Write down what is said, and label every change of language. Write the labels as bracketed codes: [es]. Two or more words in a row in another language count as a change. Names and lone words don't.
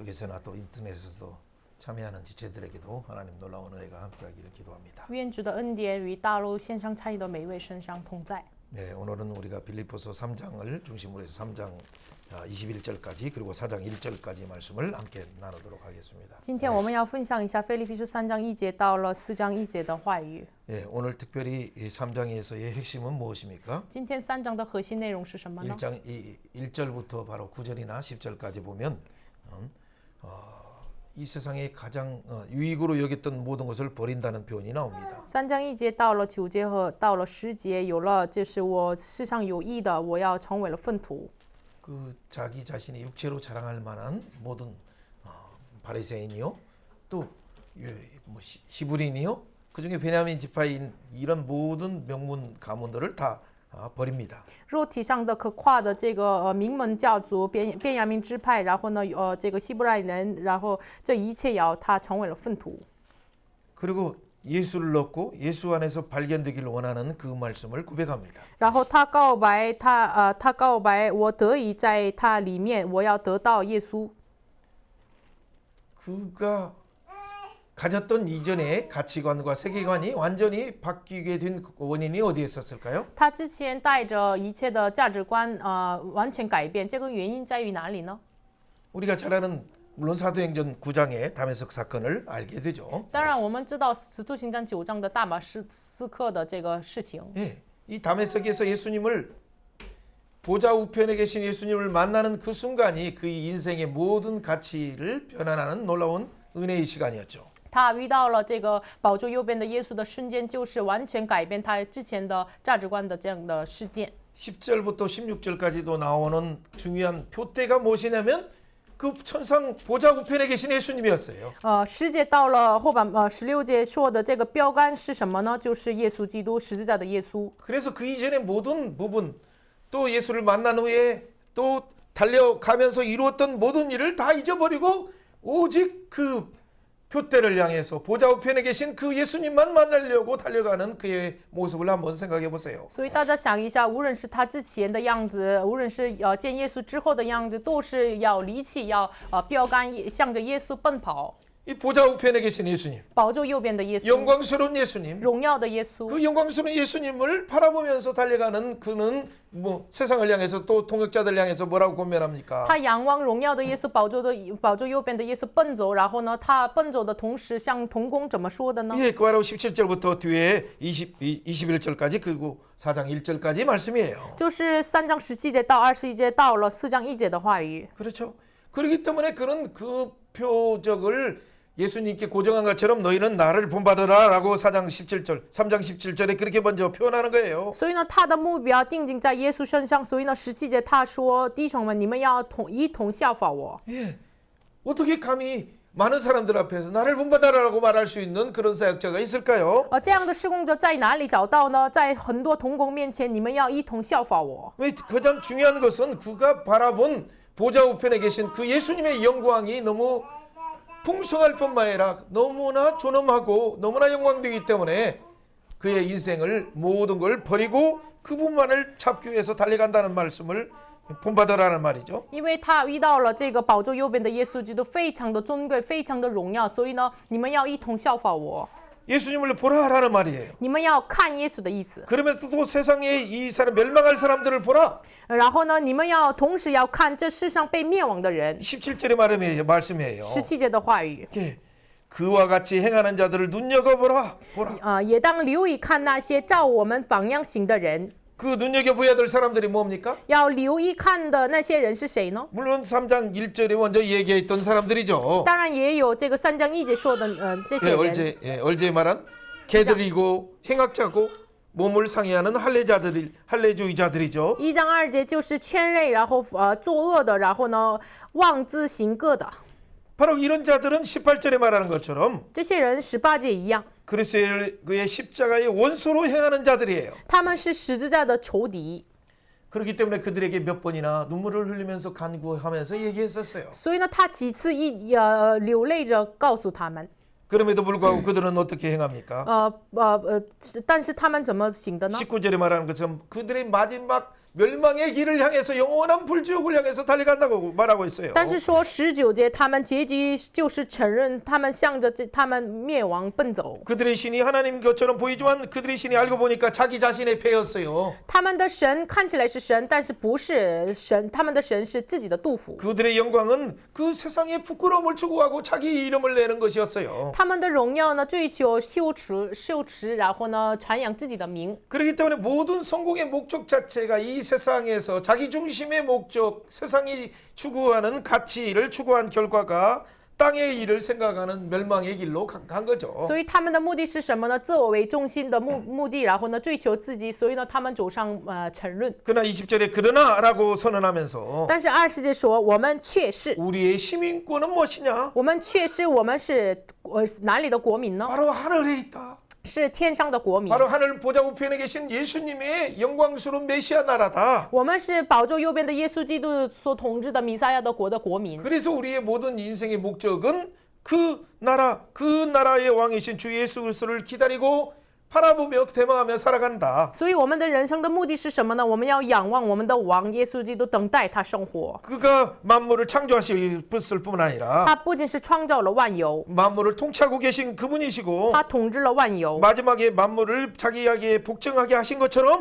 [ko] 집에서나 또 인터넷에서도 참여하는 지체들에게도 하나님 놀라운 은혜가 함께하기를 기도합니다. [zh] 愿主的恩典与大陆线上参与的每一位身上同在。 [ko] 네, 오늘은 우리가 빌립보서 3장을 중심으로 해서 3장 21절까지 그리고 4장 1절까지 말씀을 함께 나누도록 하겠습니다. [zh] 今天我们要分享一下腓立比书3章1节到了4章1节的话语。 [ko] 예, 오늘 특별히 이 3장에서의 핵심은 무엇입니까? [zh] 今天3章的核心内容是什么呢？ [ko] 1장 1절부터 바로 9절이나 10절까지 보면 이 세상에 가장 유익으로 여겼던 모든 것을 버린다는 표현이 나옵니다. [zh] 3 章1节到了9节和到了10节，有了就是我世上有益的，我要成为了粪土。 [ko] 그 자기 자신이 육체로 자랑할 만한 모든 바리새인이요, 또 히브리인이요, 그 중에 베냐민 지파인 이런 모든 명문 가문들을 다 버립니다. [zh] 肉体上的可夸的这个名门教族便雅悯支派，然后呢这个希伯来人，然后这一切要他成为了粪土。 [ko] 그리고 예수를 넣고 예수 안에서 발견되기를 원하는 그 말씀을 고백합니다. [zh] 然后他告白他告白我得以在他里面，我要得到耶稣。 [ko] 그가 가졌던 이전의 가치관과 세계관이 완전히 바뀌게 된 원인이 어디에 있었을까요? [zh] 他之前带着一切的价值观完全改变，这个原因在于哪里呢？ [ko] 우리가 잘 아는 물론 사도행전 9장의 다메섹 사건을 알게 되죠. [zh] 当然，我们知道《使徒行传》9章的大马士革的这个事情。 [ko] 예, 이 다메섹에서 예수님을 보좌 우편에 계신 예수님을 만나는 그 순간이 그의 인생의 모든 가치를 변환하는 놀라운 은혜의 시간이었죠. [zh] 他遇到了这个宝座右边的耶稣的瞬间，就是完全改变他之前的价值观的这样的事件。 [ko] 10절부터 16절까지도 나오는 중요한 표대가 무엇이냐면 그 천상 보좌 우편에 계신 예수님이었어요. [zh] 10 节到了后半16节说的这个标杆是什么呢？就是耶稣基督十字架的耶稣。 [ko] 그래서 그 이전의 모든 부분 또 예수를 만난 후에 또 달려가면서 이루었던 모든 일을 다 잊어버리고 오직 그 표대를 향해서 보좌 우편에 계신 그 예수님만 만나려고 달려가는 그의 모습을 한번 생각해 보세요. [zh] 所以大家想一下，无论是他之前的样子，无论是见耶稣之后的样子，都是要离弃，要标杆向着耶稣奔跑。 [ko] 이 보좌 우편에 계신 예수님, [zh] 宝座右边的耶稣， [ko] 영광스러운 예수님, [zh] 荣耀的耶稣。 [ko] 그 영광스러운 예수님을 바라보면서 달려가는 그는 뭐 세상을 향해서 또 통역자들 향해서 뭐라고 권면합니까? [zh] 他仰望荣耀的耶稣，宝座右边的耶稣奔走，然后呢，他奔走的同时向同工怎么说的呢？ [ko] 예, 그 바로 17절부터 뒤에 21절까지 그리고 4장 1절까지 말씀이에요. [zh] 就是3章17节到21节到了4章1节的话语。 [ko] 그렇죠. 그렇기 때문에 그는 그 표적을 예수님께 고정한 것처럼 너희는 나를 본받으라라고 3장 17절에 그렇게 먼저 표현하는 거예요. [zh] 所以呢，他的目标定睛在耶稣身上。所以呢，17节他说：“弟兄们，你们要一同效法我。” [ko] 예, 어떻게 감히 많은 사람들 앞에서 나를 본받아라라고 말할 수 있는 그런 사역자가 있을까요? [zh] 这样的施工者在哪里找到呢？在很多同工面前，你们要一同效法我。 [ko] 왜 가장 중요한 것은 그가 바라본 보좌 우편에 계신 그 예수님의 영광이 너무 풍성할 뿐만 아니라 너무나 존엄하고 너무나 영광되기 때문에 그의 인생을 모든 걸 버리고 그분만을 잡기 위해서 달려간다는 말씀을 본받으라는 말이죠. [zh] 因为他遇到了这个宝座右边的耶稣基督，非常的尊贵，非常的荣耀，所以呢，你们要一同效法我。 [ko] 예수님을 보라라는 말이에요. [zh] 你们要看耶稣的意思。 [ko] 그러면서 또 세상에 이 사람 멸망할 사람들을 보라. [zh] 然后呢，你们要同时要看这世上被灭亡的人。 [ko] 17절의 말씀이에요. [zh] 17 节的话语。 [ko] 예, 그와 같이 행하는 자들을 눈여겨보라. 보라. [zh] 也当留意看那些照我们榜样行的人。 [ko] 그 눈여겨봐야 될 사람들이 뭡니까? [zh] 要留意看的那些人是谁呢？ [ko] 물론 3장 1절에 먼저 얘기했던 사람들이죠. [zh] 当然也有这个3章1节说的这些人。 [ko] 얼제 말한 개들이고 행악자고 몸을 상해하는 할례주의자들이죠. [zh] 1 章2节就是圈内，然后作恶的，然后呢妄自行恶的。 [ko] 바로 이런 자들은 18절에 말하는 것처럼 [zh] 这些人18节一样， [ko] 그리스도의 십자가의 원수로 행하는 자들이에요. [zh] 他们是十字架的仇敌。 [ko] 그렇기 때문에 그들에게 몇 번이나 눈물을 흘리면서 간구하면서 얘기했었어요. [zh] 所以呢，他几次流泪着告诉他们。 [ko] 그럼에도 불구하고 그들은 어떻게 행합니까? [zh] 但是他们怎么行的呢？ [ko] 19절에 말하는 것처럼 그들의 마지막 멸망의 길을 향해서 영원한 불지옥을 향해서 달려간다고 말하고 있어요. [zh] 但是说19节，他们结局就是承认他们向着他们灭亡奔走。 [ko] 그들의 신이 하나님 것처럼 보이지만 그들의 신이 알고 보니까 자기 자신의 패였어요. [zh] 他们的神看起来是神，但是不是神，他们的神是自己的杜甫。 [ko] 그들의 영광은 그 세상의 부끄러움을 추구하고 자기 이름을 내는 것이었어요. [zh] 他们的荣耀呢，追求羞耻，然后呢，传扬自己的名。 [ko] 그렇기 때문에 모든 성공의 목적 자체가 이 세상에서 자기 중심의 목적, 세상이 추구하는 가치를 추구한 결과가 땅의 일을 생각하는 멸망의 길로 간 거죠. [zh] 所以他们的目的是什么呢？自我为中心的目的，然后呢，追求自己，所以呢，他们走上沉沦。 [ko] 그러나 20절에 그러나라고 선언하면서 [zh] 但是20节说，我们却是， [ko] 우리의 시민권은 무엇이냐? [zh] 我们却是，我们是哪里的国民呢？ [ko] 바로 하늘에 있다. [zh] 是天上的国民。 [ko] 바로 하늘 보좌 우편에 계신 예수님의 영광스러운 메시아 나라다. [zh] 我们是宝座右边的耶稣基督所统治的弥赛亚的国的国民。 [ko] 그래서 우리의 모든 인생의 목적은 그 나라의 왕이신 주 예수 그리스도를 기다리고 바라보며 대망하며 살아간다. [zh] 所以我们的人生的目的是什么呢？我们要仰望我们的王耶稣基督，等待他生活。 [ko] 그가 만물을 창조하셨을 뿐 아니라 [zh] 他不仅是创造了万有， [ko] 만물을 통치하고 계신 그분이시고 [zh] 他统治了万有， [ko] 마지막에 만물을 자기에게 복종하게 하신 것처럼